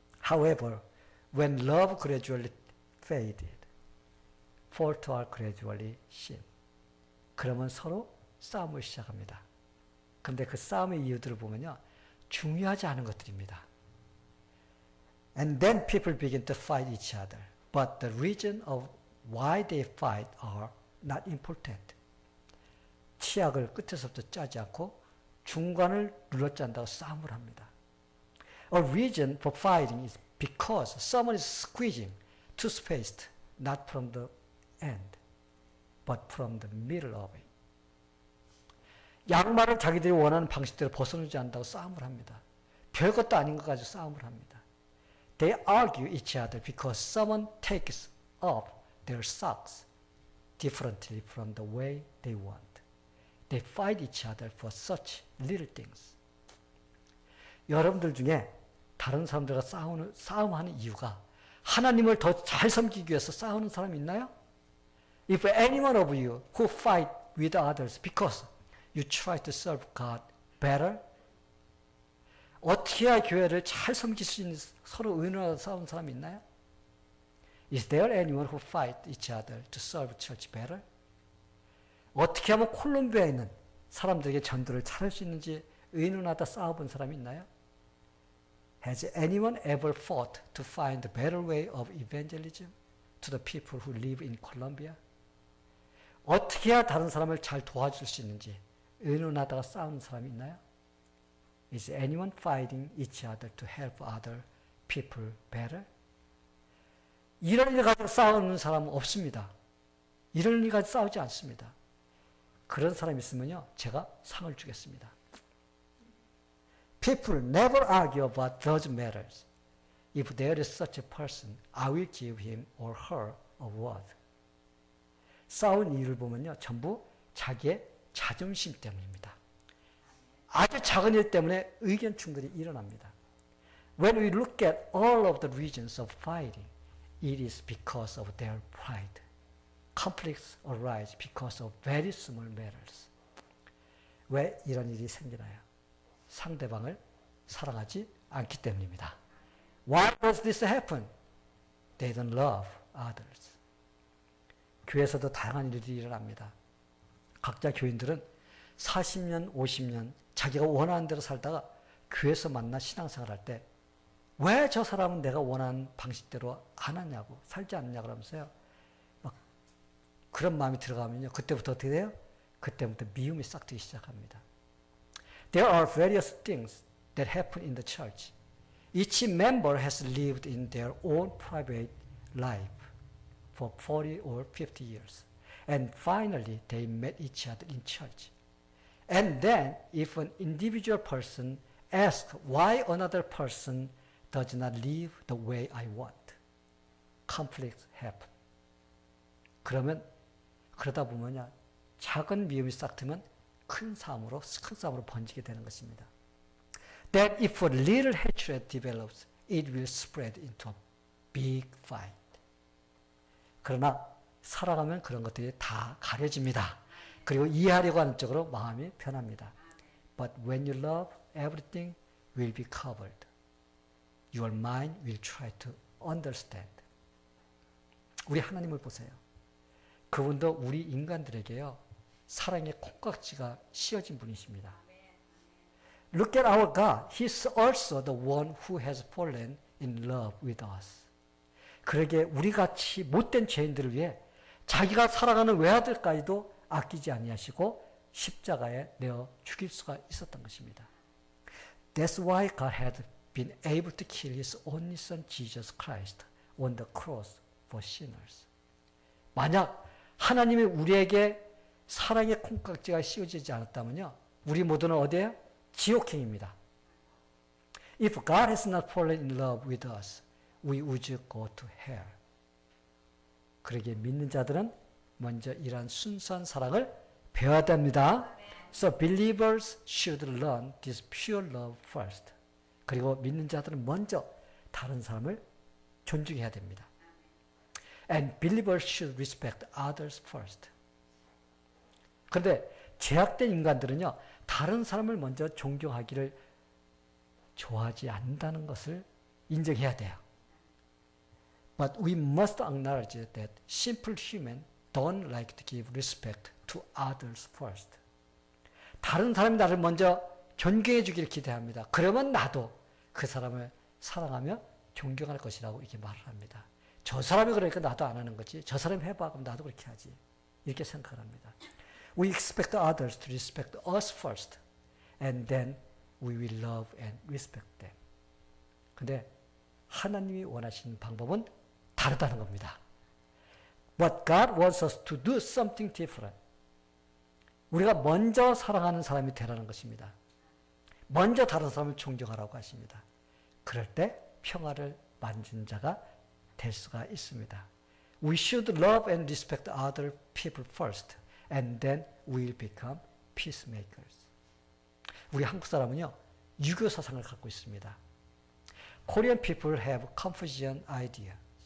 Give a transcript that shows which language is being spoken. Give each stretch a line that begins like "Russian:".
English: However, when love gradually faded, faults are gradually seen.
Korean: 그러면 서로 싸움을 시작합니다. 그런데 그 싸움의 이유들을 보면요, 중요하지 않은 것들입니다.
English: And then people begin to fight each other. But the reason of why they fight are not important.
Korean: 치약을 끝에서부터 짜지 않고 중간을 눌러짠다고 싸움을 합니다.
English: A reason for fighting is because someone is squeezing toothpaste not from the end, but from the middle of it.
Korean: 양말을 자기들이 원하는 방식대로 벗어놓지 않는다고 싸움을 합니다. 별것도 아닌 것 가지고 싸움을 합니다.
English: They argue each other because someone takes off their socks differently from the way they want. They fight each other for such little things.
Korean: 여러분들 중에 다른 사람들과 싸움하는 이유가 하나님을 더 잘 섬기기 위해서 싸우는 사람이 있나요?
English: If any one of you who fight with others because you try to serve God better,
Korean: 어떻게 해야 교회를 잘 섬길 수 있는 서로 의논하고 싸우는 사람이 있나요?
English: Is there anyone who fight each other to serve church better?
Korean: 어떻게 하면 콜롬비아에 있는 사람들에게 전도를 잘할 수 있는지 의논하다 싸워본 사람이 있나요?
English: Has anyone ever fought to find a better way of evangelism to the people who live in Colombia?
Korean: 어떻게 해야 다른 사람을 잘 도와줄 수 있는지 의논하다가 싸우는 사람이 있나요?
English: Is anyone fighting each other to help other people better?
Korean: 이런 일 가지고 싸우는 사람은 없습니다. 이런 일 가지고 싸우지 않습니다. 그런 사람이 있으면요, 제가 상을 주겠습니다.
English: People never argue about those matters. If there is such a person, I will give him or her a word.
Korean: 싸운 이유를 보면요, 전부 자기의 자존심 때문입니다. 아주 작은 일 때문에 의견 충돌이 일어납니다.
English: When we look at all of the reasons of fighting, it is because of their pride. Conflicts arise because of very small matters.
Korean: 왜 이런 일이 생기나요? 상대방을 사랑하지 않기 때문입니다.
English: Why does this happen? They don't love others.
Korean: 교회에서도 다양한 일들이 일어납니다. 각자 교인들은 40년, 50년 자기가 원하는 대로 살다가 교회에서 만나 신앙생활 할 때 왜 저 사람은 내가 원하는 방식대로 안 하냐고, 살지 않느냐 그러면서요, 막 그런 마음이 들어가면요, 그때부터 어떻게 돼요? 그때부터 미움이 싹 트기 시작합니다.
English: There are various things that happen in the church. Each member has lived in their own private life for 40 or 50 years. And finally, they met each other in church. And then, if an individual person asks why another person does not live the way I want, conflicts happen.
Korean: 그러다 보면요, 작은 미움이 싹트면 큰 싸움으로 번지게 되는 것입니다.
English: That if a little hatred develops, it will spread into a big fight.
Korean: 그러나 살아가면 그런 것들이 다 가려집니다. 그리고 이해하려고 하는 쪽으로 마음이 변합니다.
English: But when you love, everything will be covered. Your mind will try to understand.
Korean: 우리 하나님을 보세요. 그분도 우리 인간들에게요, 사랑의 콩깍지가 씌어진 분이십니다.
English: Look at our God. He's also the one who has fallen in love with us.
Korean: 그러게 우리같이 못된 죄인들을 위해 자기가 사랑하는 외아들까지도 아끼지 아니하시고 십자가에 내어 죽일 수가 있었던 것입니다.
English: That's why God had been able to kill His only Son Jesus Christ on the cross for sinners.
Korean: 만약 하나님이 우리에게 사랑의 콩깍지가 씌워지지 않았다면요, 우리 모두는 어디에요? 지옥행입니다.
English: If God has not fallen in love with us, we would go to hell.
Korean: 그러기에 믿는 자들은 먼저 이러한 순수한 사랑을 배워야 됩니다.
English: So believers should learn this pure love first.
Korean: 그리고 믿는 자들은 먼저 다른 사람을 존중해야 됩니다.
English: And believers should respect others first.
Korean: 그런데 죄악된 인간들은요, 다른 사람을 먼저 존경하기를 좋아하지 않는다는 것을 인정해야 돼요.
English: But we must acknowledge that simple humans don't like to give respect to others first.
Korean: 다른 사람이 나를 먼저 존경해 주기를 기대합니다. 그러면 나도 그 사람을 사랑하며 존경할 것이라고 이렇게 말을 합니다. 저 사람이 그러니까 나도 안 하는 거지. 저 사람이 해봐. 그럼 나도 그렇게 하지. 이렇게 생각을 합니다.
English: We expect others to respect us first. And then we will love and respect them.
Korean: 근데 하나님이 원하시는 방법은 다르다는 겁니다.
English: But God wants us to do something different.
Korean: 우리가 먼저 사랑하는 사람이 되라는 것입니다. 먼저 다른 사람을 존경하라고 하십니다. 그럴 때 평화를 만든 자가 될 수가 있습니다.
English: We should love and respect other people first, and then we'll become peacemakers.
Korean: 우리 한국 사람은요, 유교 사상을 갖고 있습니다.
English: Korean people have Confucian ideas.